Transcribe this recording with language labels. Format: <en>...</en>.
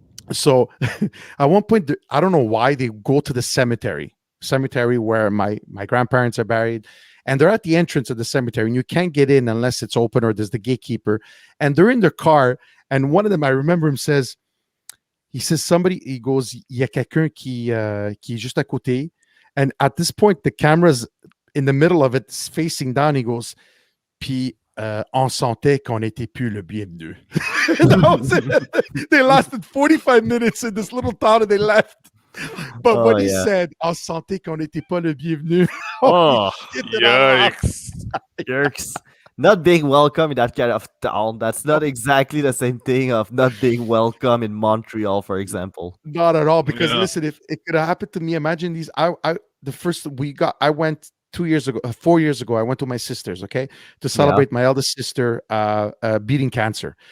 <en>So at one point, I don't know why, they go to the cemetery where my grandparents are buried, and they're at the entrance of the cemetery, and you can't get in unless it's open or there's the gatekeeper. And they're in their car, and one of them, I remember him, he says somebody, he goes,</en> <fr>il y a quelqu'un qui est juste à côté.</fr> <en>And at this point, the camera's in the middle of it, facing down. He goes, puis</en> <fr>on sentait qu'on n'était plus le bienvenu.</fr> <en>That was it. They lasted 45 minutes in this little town and they left. But Oh, when he yeah.</en> <fr>said on sentait qu'on n'était pas le bienvenu,</fr> <en>Oh, shit, did I laugh. Yikes! jerks. Not being welcome in that kind of town. That's not exactly the same thing of not being welcome in Montreal, for example. Not at all. Because Yeah. listen, if it could have happened to me, imagine these. I went 2 years ago, 4 years ago. I went to my sister's, okay, to celebrate my eldest sister beating cancer.</en>